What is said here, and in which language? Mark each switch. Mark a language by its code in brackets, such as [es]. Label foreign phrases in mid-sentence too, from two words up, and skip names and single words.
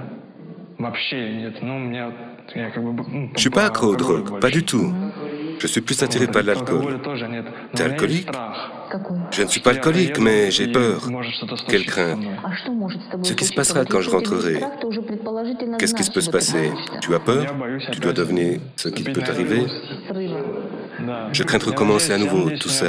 [ru] Вообще нет. Ну, у меня... Я как бы... [fr] Je suis pas accro aux drogues, pas du tout. Je suis plus attiré par l'alcool. T'es alcoolique? Je ne suis pas alcoolique, mais j'ai peur. Quelle crainte? Ce qui se passera quand je rentrerai. Qu'est-ce qui peut se passer? Tu as peur? Tu dois deviner ce qui peut t'arriver? Je crains de recommencer à nouveau tout ça.